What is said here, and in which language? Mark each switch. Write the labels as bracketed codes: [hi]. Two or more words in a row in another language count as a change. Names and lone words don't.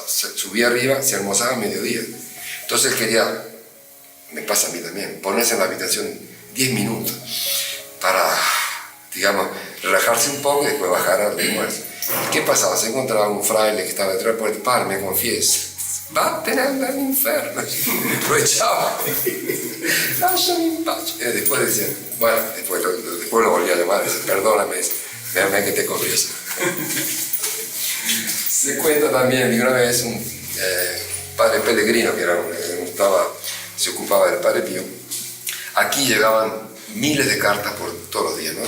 [es] Subía arriba, se almorzaba a mediodía. Entonces quería, me pasa a mí también, ponerse en la habitación 10 minutos para, digamos, relajarse un poco y después bajar al almuerzo. ¿Qué pasaba? Se encontraba un fraile que estaba detrás por el Padre, me confiesa. Vattene al infierno, lo echaba, [it] lasciami in pace. [es] Y después decía, bueno, después lo volvía a llamar, dice, perdóname, déjame que te confieso. Se cuenta también de una vez un padre Pellegrino, que se ocupaba del Padre Pío. Aquí llegaban miles de cartas por todos los días, ¿no?